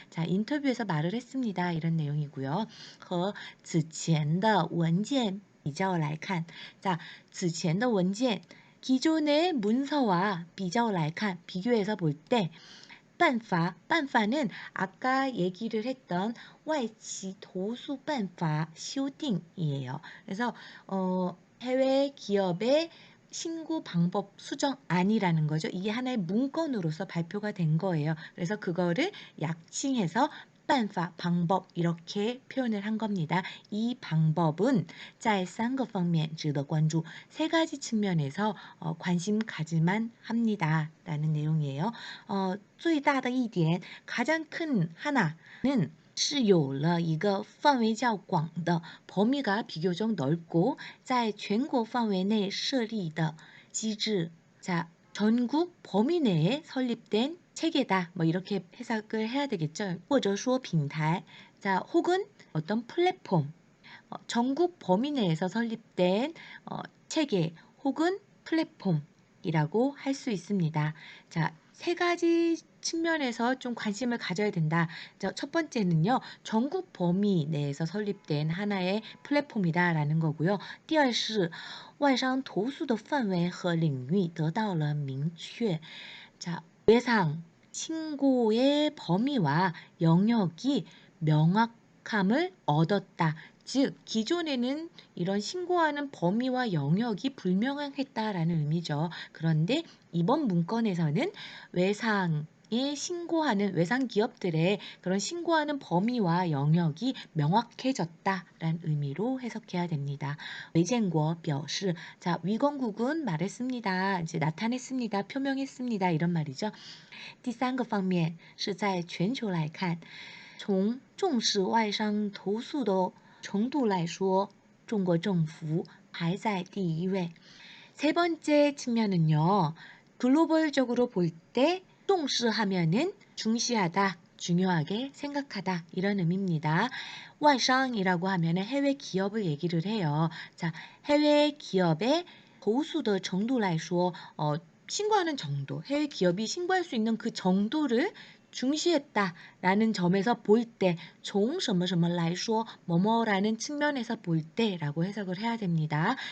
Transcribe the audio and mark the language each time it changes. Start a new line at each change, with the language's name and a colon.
Korean: 자, 인터뷰에서 말을 했습니다. 이런 내용이고요.
Chinese: 和此前的文件比较来看,
Korean: 자,
Chinese: 此前的文件
Korean: 기존의 문서와
Chinese: 比较来看
Korean: 비교해서 볼 때 반파는 아까 얘기를 했던 와이치 도수 반파修订이에요. 그래서 해외 기업의 신고 방법 수정안이라는 거죠. 이게 하나의 문건으로서 발표가 된 거예요. 그래서 그거를 약칭해서 반파 방법 이렇게 표현을 한 겁니다. 이 방법은
Chinese: 在三个方面值得关注.
Korean: 세 가지 측면에서 관심 가질만 합니다. 라는 내용이에요.
Chinese: 最大的一点
Korean: 가장 큰 하나는
Chinese: 是有了一个范围较广的
Korean: 범위가 비교적 넓고
Chinese: 在全国范围内设立的机制.
Korean: 자, 전국 범위 내에 설립된 체계다. 뭐 이렇게 해석을 해야 되겠죠.
Chinese: 或者说平台.
Korean: 자, 혹은 어떤 플랫폼. 전국 범위 내에서 설립된 체계 혹은 플랫폼이라고 할 수 있습니다. 자, 세 가지 측면에서 좀 관심을 가져야 된다. 자, 첫 번째는요. 전국 범위 내에서 설립된 하나의 플랫폼이다라는 거고요.
Chinese: 第二是外商投诉的范围和领域得到了明确.
Korean: 자, 외상 신고의 범위와 영역이 명확함을 얻었다. 즉, 기존에는 이런 신고하는 범위와 영역이 불명확했다라는 의미죠. 그런데 이번 문건에서는 외상에 신고하는 외상 기업들의 그런 신고하는 범위와 영역이 명확해졌다라는 의미로 해석해야 됩니다. 웨이젠고
Chinese: 表示,
Korean: 자, 위건국은 말했습니다. 이제 나타냈습니다. 표명했습니다. 이런 말이죠.
Chinese: 第三个方面是在全球来看，从重视外商投诉的程度来说，中国政府排在第一位.
Korean: 세 번째 측면은요. 글로벌적으로 볼 때重视하면은 중시하다, 중요하게 생각하다 이런 의미입니다. 外商이라고 하면 해외 기업을 얘기를 해요. 자, 해외 기업의 고수의 정도 来说, 신고하는 정도, 해외 기업이 신고할 수 있는 그 정도를 중시했다라는 점에서 볼 때,
Chinese: 从什么什么来说,
Korean: 뭐뭐라는 측면에서 볼 때라고 해석을 해야 됩니다.